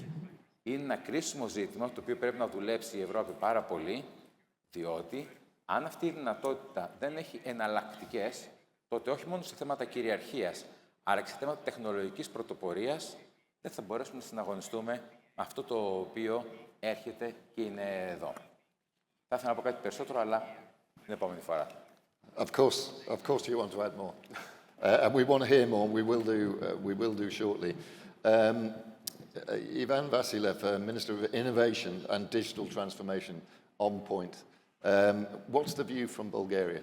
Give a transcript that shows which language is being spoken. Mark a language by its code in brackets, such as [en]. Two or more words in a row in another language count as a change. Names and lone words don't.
[el] Είναι ένα κρίσιμο ζήτημα το οποίο πρέπει να δουλέψει η Ευρώπη πάρα πολύ, διότι αν αυτή η δυνατότητα δεν έχει εναλλακτικές, τότε όχι μόνο σε θέματα κυριαρχίας, αλλά και σε θέματα τεχνολογικής πρωτοπορίας, δεν θα μπορέσουμε να συναγωνιστούμε με αυτό το οποίο έρχεται και είναι εδώ. Θα ήθελα να πω κάτι περισσότερο, αλλά την επόμενη φορά. [en] Of course you want to add more. And we want to hear more, and we will do shortly. Ivan Vasilev, Minister of Innovation and Digital Transformation, on point. What's the view from Bulgaria?